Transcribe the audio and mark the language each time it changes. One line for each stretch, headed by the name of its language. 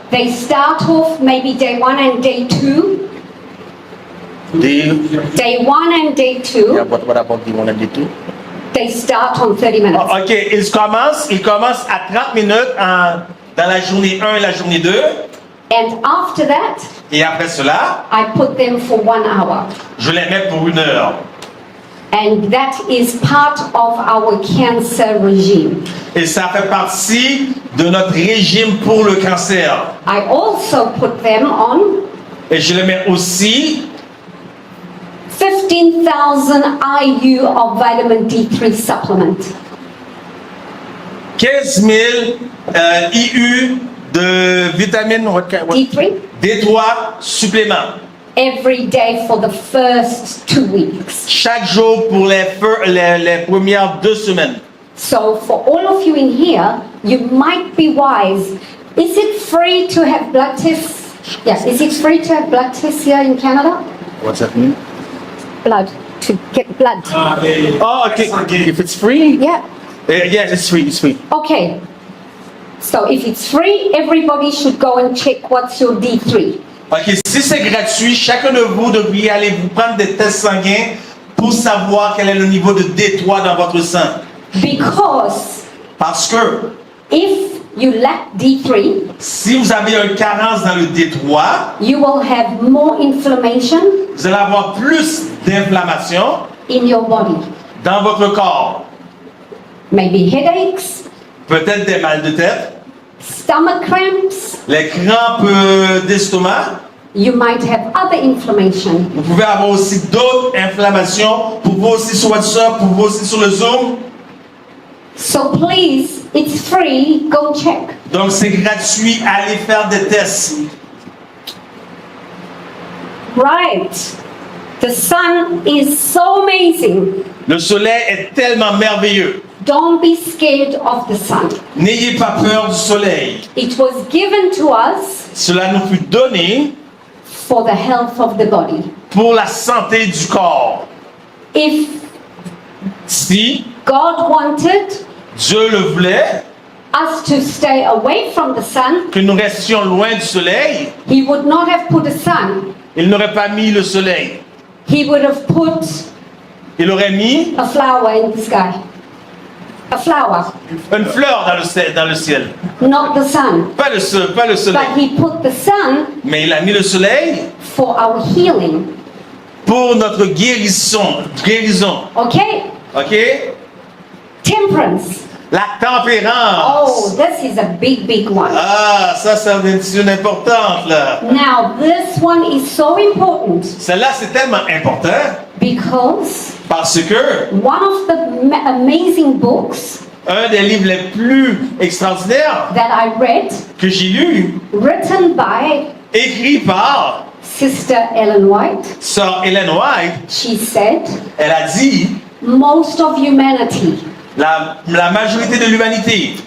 English: they start off maybe day 1 and day 2. Day 1 and day 2, Yeah, but what about the one and the two? they start on 30 minutes.
French: ok, ils commencent à 30 minutes dans la journée 1 et la journée 2.
English: And after that,
French: Et après cela,
English: I put them for 1 hour.
French: je les mets pour 1 heure.
English: And that is part of our cancer regime.
French: Et ça fait partie de notre régime pour le cancer.
English: I also put them on
French: Et je le mets aussi
English: 15,000 IU of vitamin D3 supplement.
French: 15 000 IU de vitamine D3 D3 suppléments.
English: every day for the first 2 weeks.
French: Chaque jour pour les premières 2 semaines.
English: So for all of you in here, you might be wise. Is it free to have blood tests? Yes, is it free to have blood tests here in Canada? What's that mean? Blood, to get blood. Oh, okay. If it's free, Yeah. Yes, it's free. It's free. Okay. So if it's free, everybody should go and check what's your D3.
French: Ok, si c'est gratuit, chacun de vous devrait aller vous prendre des tests sanguins pour savoir quel est le niveau de D3 dans votre sang.
English: Because
French: Parce que
English: if you lack D3,
French: si vous avez une carence dans le D3,
English: you will have more inflammation
French: vous allez avoir plus d'inflammation
English: in your body.
French: dans votre corps.
English: Maybe headaches,
French: Peut-être des mal de tête,
English: stomach cramps.
French: les crampes d'estomac.
English: You might have other inflammation.
French: Vous pouvez avoir aussi d'autres inflammations. Pour vous aussi sur WhatsApp, pour vous aussi sur le Zoom.
English: So please, it's free, go check.
French: Donc c'est gratuit, allez faire des tests.
English: Right. The sun is so amazing.
French: Le soleil est tellement merveilleux.
English: Don't be scared of the sun.
French: N'ayez pas peur du soleil.
English: It was given to us
French: Cela nous fut donné
English: for the health of the body.
French: pour la santé du corps.
English: If
French: Si
English: God wanted
French: Dieu le voulait,
English: us to stay away from the sun,
French: que nous restions loin du soleil,
English: He would not have put a sun.
French: il n'aurait pas mis le soleil.
English: He would have put
French: Il aurait mis
English: a flower in the sky. A flower,
French: une fleur dans le ciel.
English: not the sun.
French: Pas le soleil.
English: But He put the sun
French: Mais il a mis le soleil
English: for our healing.
French: pour notre guérison.
English: Okay?
French: Ok?
English: Temperance.
French: La tempérance.
English: Oh, this is a big one.
French: Ah, ça c'est une importante là.
English: Now, this one is so important
French: Celle-là, c'est tellement important
English: because
French: parce que
English: one of the amazing books
French: un des livres les plus extraordinaires
English: that I read,
French: que j'ai lu,
English: written by
French: écrit par
English: Sister Ellen White,
French: Sœur Ellen White,
English: she said,
French: elle a dit
English: most of humanity
French: la majorité de l'humanité